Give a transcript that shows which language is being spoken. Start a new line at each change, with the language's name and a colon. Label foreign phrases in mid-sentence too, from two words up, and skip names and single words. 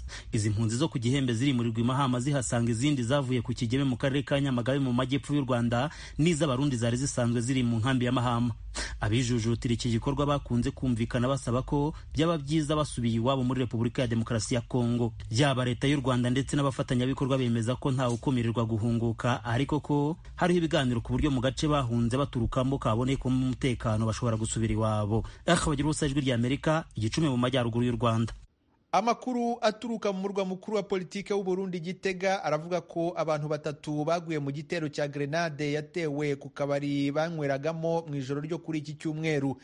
Kinyarwanda: Izi mpunzi zo ku Gihembe ziri muri Mahama zihasanga izindi zavuye ku Kigeme mu karere ka Nyamagabe mu majyepfo y'u Rwanda, n'iz'abarundi zari zisanzwe ziri mu nkambi ya Mahama. Abijujutira iki gikorwa bakunze kumvikana basaba ko byaba byiza basubiye iwabo muri Repubulika ya Demokarasi ya Kongo. Yaba leta y'u Rwanda ndetse n'abafatanyabikorwa bemeza ko nta ukomirirwa guhunguka, ariko ko hariho ibiganiro ku buryo mu gace bahunze baturukamo kaboneka umutekano bashobora gusubira iwabo. Bagira ubusa Ijwi rya Amerika, Igicumbi mu majyaruguru y'u Rwanda. Amakuru aturuka mu murwa mukuru wa politike w'u Burundi Gitega aravuga ko abantu 3 baguye mu gitero cya grenade yatewe ku kabari banyweragamo mu ijoro ryo kuri iki cyumweru.